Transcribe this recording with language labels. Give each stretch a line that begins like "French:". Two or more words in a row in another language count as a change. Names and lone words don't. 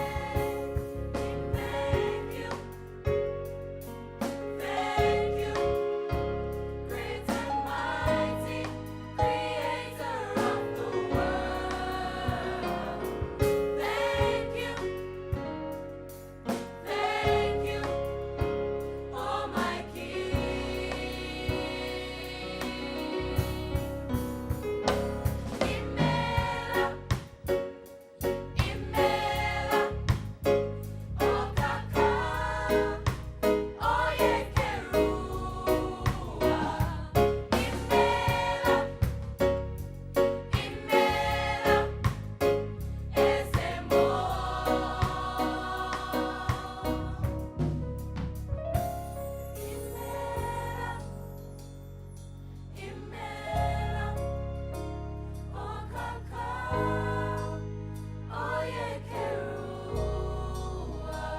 English: Thank you, great and mighty Creator of the world. Thank you, oh my King.
Igbo: Imela, Imela, oh kaka,
English: oh yeah,
Igbo: Kerua. Imela, Imela, ese Imela, oh kaka,
English: oh yeah,
Igbo: Kerua.